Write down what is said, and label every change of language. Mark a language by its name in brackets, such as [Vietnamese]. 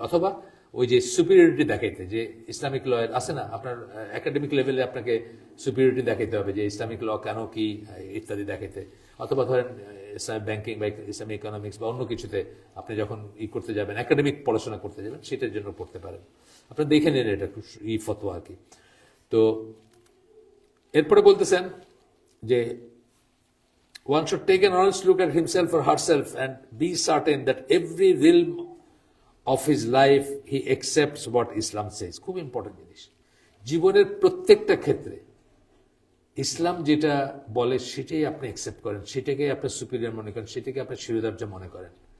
[Bangla] অথবা ওই যে সুপিরিয়রিটি দেখাইতে, যে ইসলামিক ল আছে না, আপনার একাডেমিক লেভেলে আপনাকে সুপিরিয়রিটি দেখাইতে হবে, যে ইসলামিক ল কেন কি ইত্যাদি দেখাইতে। অথবা ধরেন ইসলামিক ব্যাংকিং বা ইসলামিক ইকোনমিক্স বা অন্য কিছুতে আপনি যখন করতে যাবেন, একাডেমিক পড়াশোনা করতে যাবেন, সেটার জন্য পড়তে পারেন। আপনারা দেখে নিন এটা ফতোয়া আর কি। তো এরপরে বলতেছেন যে [English] one should take an honest look at himself or herself and be certain that every realm of his life he accepts what Islam says. [Bangla] খুব ইম্পর্টেন্ট জিনিস। জীবনের প্রত্যেকটা ক্ষেত্রে ইসলাম যেটা বলে সেটাই আপনি অ্যাকসেপ্ট করেন, সেটাকে আপনি সুপিরিয়র মনে করেন, সেটাকে আপনি শিরোধার্য মনে করেন।